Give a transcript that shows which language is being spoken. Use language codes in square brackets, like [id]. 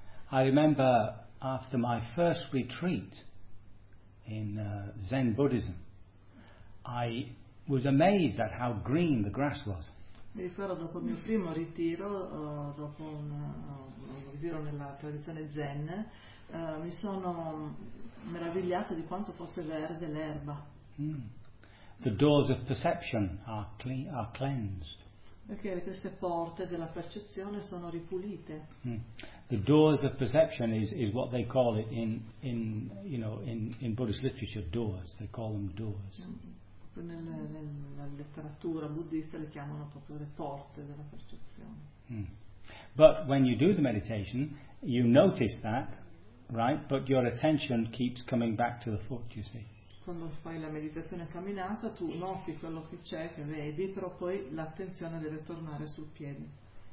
[en] I remember after my first retreat in Zen Buddhism, I was amazed at how green the grass was. [it] Mi ricordo dopo il mio primo ritiro, dopo un ritiro nella tradizione Zen, mi sono meravigliato di quanto fosse verde l'erba. [en] The doors of perception are clean, are cleansed. [it] Perché queste porte della percezione sono ripulite. [en] The doors of perception is what they call it in Buddhist literature, doors. They call them doors. [it] Nella letteratura buddista le chiamano proprio le porte della percezione. [en] But when you do the meditation, you notice that, right? But your attention keeps coming back to the foot, you see. [it] Quando fai la meditazione camminata, tu noti quello che c'è, che vedi, però poi l'attenzione deve tornare sul piede.